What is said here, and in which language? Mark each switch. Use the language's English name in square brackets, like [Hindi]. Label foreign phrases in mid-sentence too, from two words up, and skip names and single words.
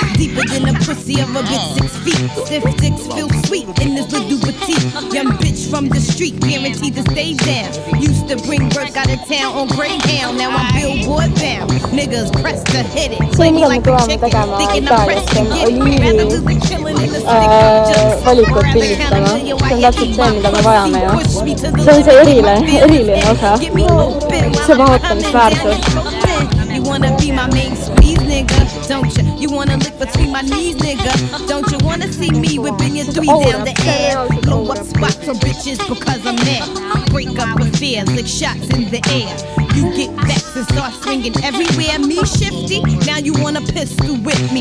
[English] Deeper than the pussy of a good 6 feet. Stiff dicks feel sweet in this little petite. Young bitch from the street, guaranteed to stay down. Used to bring work out of town on Greyhound. Now I'm billboard bound. Niggas press to hit it. Play me like a chicken, thinking I'm pressed to get it. Rather do the killing in the stick. [Estonian] Valikut pildistama. See on täpselt see, mida me vajame ja see on see eriline osa. See vaatamisväärsus. [English] You wanna be my main squeeze, nigga, don't you? You wanna lick between my knees, nigga, don't you? Wanna see me whipping your three down the air? Blow up spots for bitches because I'm mad. Break up affairs like shots in the air. You get vexed and start swinging everywhere. Me shifty, now you wanna pistol whip me.